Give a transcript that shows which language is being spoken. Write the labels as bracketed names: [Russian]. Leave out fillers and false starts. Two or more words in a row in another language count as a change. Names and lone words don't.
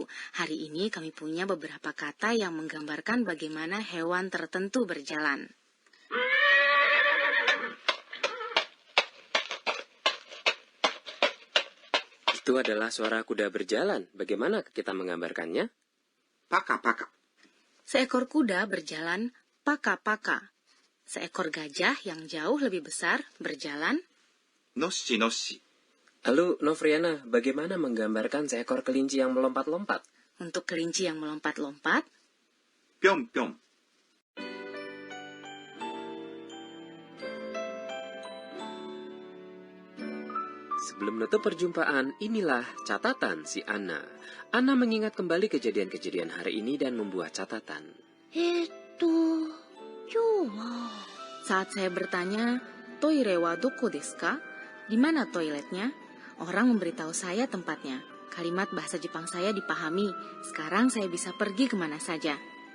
[Indonesian] Hari ini kami punya beberapa kata yang menggambarkan bagaimana hewan tertentu berjalan. Itu adalah suara kuda berjalan. Bagaimana kita menggambarkannya? [Japanese] パカパカ、 [Indonesian] Seekor kuda berjalan paka-paka. Seekor gajah yang jauh lebih besar berjalan. [Japanese] のっしのっし、 [Indonesian] Lalu, Novriana, bagaimana menggambarkan seekor kelinci yang melompat-lompat? Untuk kelinci yang melompat-lompat, [Japanese] ぴょんぴょん、 [Indonesian] Sebelum menutup perjumpaan, inilah catatan si Anna. Anna mengingat kembali kejadian-kejadian hari ini dan membuat catatan. [Japanese] 今日は [Indonesian] saat saya bertanya, [Japanese] トイレはどこですか? [Indonesian] Di mana toiletnya? Orang memberitahu saya tempatnya. Kalimat bahasa Jepang saya dipahami. Sekarang saya bisa pergi kemana saja.